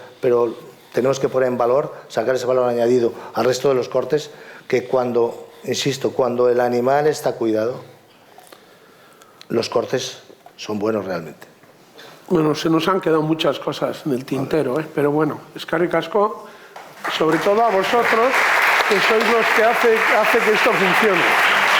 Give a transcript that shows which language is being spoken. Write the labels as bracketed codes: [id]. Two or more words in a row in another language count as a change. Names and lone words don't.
[es] Pero tenemos que poner en valor, sacar ese valor añadido al resto de los cortes, que cuando, insisto, cuando el animal está cuidado, los cortes son buenos realmente. Bueno, se nos han quedado muchas cosas en el tintero, pero bueno, [eu] eskerrik asko, [es] sobre todo a vosotros, que sois los que hace que esto funcione.